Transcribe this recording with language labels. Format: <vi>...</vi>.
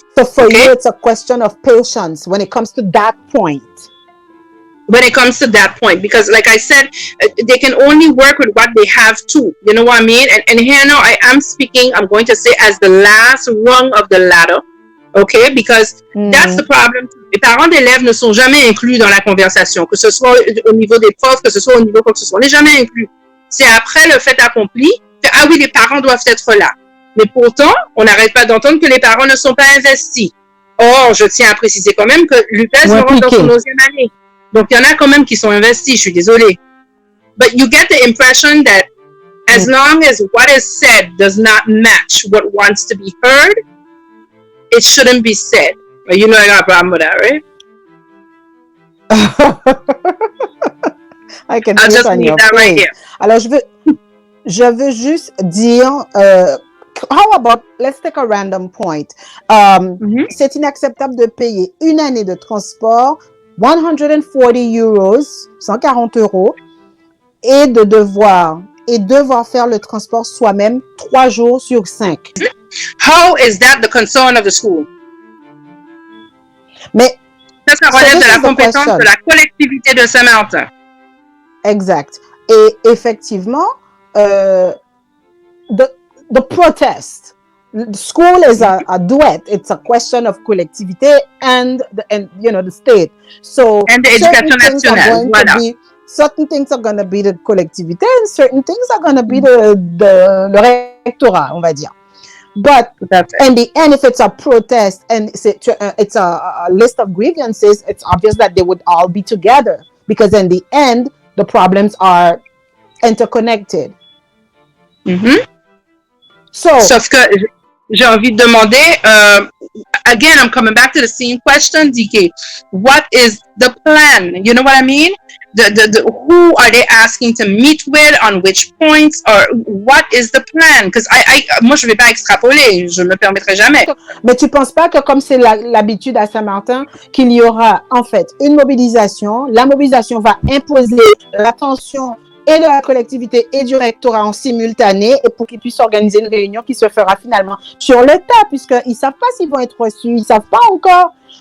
<en>So for you, it's a question of patience when it comes to that point. When it comes to that point, because like I said, they can only work with what they have too. You know what I mean? And here now I am speaking, I'm going to say as the last rung of the ladder. Okay, because that's the problem.</en> <fr>Les parents d'élèves ne sont jamais inclus dans la conversation, que ce soit au niveau des profs, que ce soit au niveau quoi que ce soit. On n'est jamais inclus. C'est après le fait accompli que, ah oui, les parents doivent être là. Mais pourtant, on n'arrête pas d'entendre que les parents ne sont pas investis. Or, je tiens à préciser quand même que l'UPESM rentre dans son 11e année. Donc, il y en a quand même qui sont investis, je suis désolée.</fr> <en>But you get the impression that as long as what is said does not match what wants to be heard, it shouldn't be said. You know I got a problem with that, right? I can see it on your face. Right.</en> <fr>Alors, je veux juste dire</fr> <en>how about, let's take a random point.</en> <fr>C'est inacceptable de payer une année de transport, 140 euros, 140 euros, et devoir faire le transport soi-même 3 jours sur 5.</fr> <en>How is that the concern of the school?</en> <fr>Mais ça relève de la compétence de la collectivité de Saint-Martin. Exact. Et effectivement,</fr> <en>the protest. The school is a duet. It's a question of collectivité and the state. So and the éducation nationale. Voilà. Certain things are going to be the collectivité and certain things are going to be</en> <fr>le rectorat, on va dire.</fr> <en>But in the end, if it's a protest and it's a list of grievances, it's obvious that they would all be together because in the end, the problems are interconnected.</en> <fr>Sauf que j'ai envie de demander,</fr> <en>again, I'm coming back to the same question, DK. What is the plan? You know what I mean? Who are they asking to meet with, on which points, or what is the plan?</en> <fr>Because moi, je ne vais pas extrapoler, je ne me permettrai jamais. Mais tu ne penses pas que comme c'est l'habitude à Saint-Martin, qu'il y aura en fait une mobilisation, la mobilisation va imposer l'attention et de la collectivité et du rectorat en simultané et pour qu'ils puissent organiser une réunion qui se fera finalement sur le tas, puisqu'ils ne savent pas s'ils vont être reçus, ils ne savent pas encore.</fr>